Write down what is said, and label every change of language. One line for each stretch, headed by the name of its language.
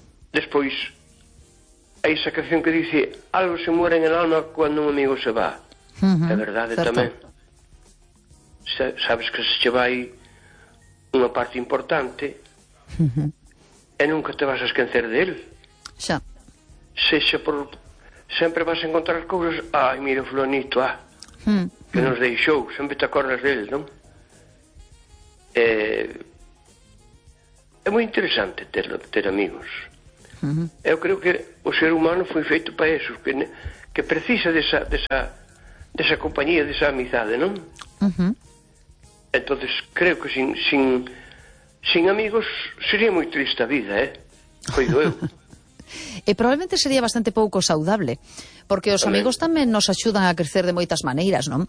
Galician: Despois, hai esa canción
Spanish: que dice: algo se muere en el alma cando un amigo se va.
Galician: É verdade, certo. Tamén sabes que se che vai unha parte importante, e nunca te vas a esquecer del. Xa. Sexa por... Sempre vas a encontrar cousas... Ai, mira, fulanito, ah. Que nos deixou. Sempre te acordas dele, non? É moi interesante ter amigos. Eu creo que o ser humano foi feito para eso, que precisa desa compañía, desa amizade, non?
Spanish: Entonces creo que sin amigos sería
Galician: moi triste a vida, eh? Coido eu. E probablemente sería bastante pouco saudable, porque os amigos tamén nos axudan a crecer de moitas maneiras, non?